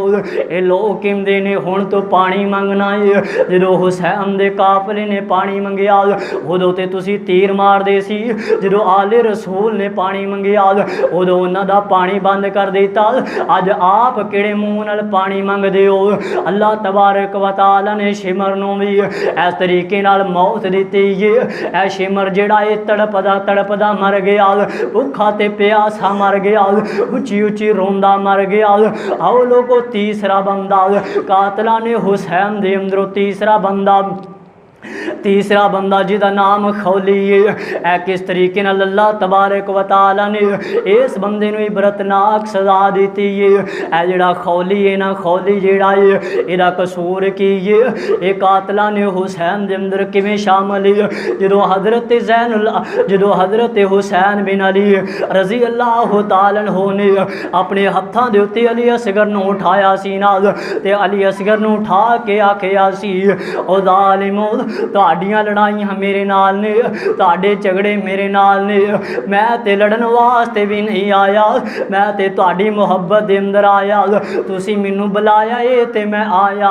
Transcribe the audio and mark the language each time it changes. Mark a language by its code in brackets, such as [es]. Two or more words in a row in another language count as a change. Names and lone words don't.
[pa] ਯੇ ਲੋਗ ਕਹਿੰਦੇ ਨੇ ਹੁਣ ਤੋ ਪਾਣੀ ਮੰਗਣਾ ਹੈ। ਜਦੋਂ ਹੁਸੈਨ ਦੇ ਕਾਫ਼ਲੇ ਨੇ ਪਾਣੀ ਮੰਗਿਆ ਉਦੋਂ ਤੇ ਤੁਸੀਂ ਤੀਰ ਮਾਰਦੇ ਸੀ, ਜਦੋਂ ਆਲੇ ਰਸੂਲ ਨੇ ਪਾਣੀ ਮੰਗਿਆ ਉਦੋਂ ਉਨ੍ਹਾਂ ਦਾ ਪਾਣੀ ਬੰਦ ਕਰ ਦਿੱਤਾ। ਅੱਜ ਆਪ ਕਿਹੜੇ ਮੂੰਹ ਨਾਲ ਪਾਣੀ ਮੰਗਦੇ ਹੋ? [ar] الله تبارك وتعالى [pa] ਨੇ ਸ਼ਿਮਰ ਨੂੰ ਭੀ ਇਸ ਤਰੀਕੇ ਨਾਲ ਮੌਤ ਦਿੱਤੀ ਹੈ। ਐ ਸ਼ਿਮਰ ਜਿਹੜਾ ਹੈ ਤੜਫਦਾ ਤੜਫਦਾ ਮਰ ਗਿਆ, ਭੁੱਖਾ ਤੇ ਪਿਆਸਾ ਮਰ ਗਿਆ, ਉੱਚੀ ਉੱਚੀ ਰੋਂਦਾ ਮਰ ਗਿਆ। ਆਓ ਲੋਗੋਂ ਤੀਸਰਾ ਬੰਦਾ ਕਾਤਲਾ ਨੇ ਹੁਸੈਨ ਦੇ ਅੰਦਰੋਂ ਤੀਸਰਾ ਬੰਦਾ ਜਿਹਦਾ ਨਾਮ ਖ਼ੌਲੀ ਹੈ। ਐ ਕਿਸ ਤਰੀਕੇ ਨਾਲ [ar] الله تبارك وتعالى [pa] ਨੇ ਇਸ ਬੰਦੇ ਨੂੰ ਇਬਰਤਨਾਕ ਸਜ਼ਾ ਦਿੱਤੀ ਹੈ। ਐ ਜਿਹੜਾ ਖ਼ੌਲੀ ਹੈ ਨਾ, ਖ਼ੌਲੀ ਜਿਹੜਾ ਹੈ ਇਹਦਾ ਕਸੂਰ ਕੀ ਹੈ? ਯੇ ਕਾਤਲਾ ਨੇ ਹੁਸੈਨ ਦੇ ਅੰਦਰ ਕਿਵੇਂ ਸ਼ਾਮਲ ਹੈ? ਜਦੋਂ ਹਜ਼ਰਤ ਹੁਸੈਨ ਬਿਨ ਅਲੀ [ar] رضي الله تعالى عنه [pa] ਨੇ ਅਪਣੇ ਹੱਥਾਂ ਦੇ ਉੱਤੇ ਅਲੀ ਅਸਗ਼ਰ ਨੂੰ ਉਠਾਇਆ ਸੀ ਨਾਲ ਤੇ ਅਲੀ ਅਸਗ਼ਰ ਨੂੰ ਉਠਾ ਕੇ ਆਖਿਆ ਸੀ, ਓ ਜ਼ਾਲਿਮੋ ਤੁਹਾਡੀਆਂ ਲੜਾਈਆਂ ਮੇਰੇ ਨਾਲ ਨੇ, ਤੁਹਾਡੇ ਝਗੜੇ ਮੇਰੇ ਨਾਲ ਨੇ, ਮੈਂ ਤੇ ਲੜਨ ਵਾਸਤੇ ਭੀ ਨਹੀਂ ਆਇਆ, ਮੈਂ ਤੇ ਤੁਹਾਡੀ ਮੁਹੱਬਤ ਦੇ ਅੰਦਰ ਆਇਆ, ਤੁਸੀ ਮੈਨੂੰ ਬੁਲਾਇਆ ਹੈ ਤੇ ਮੈਂ ਆਇਆ।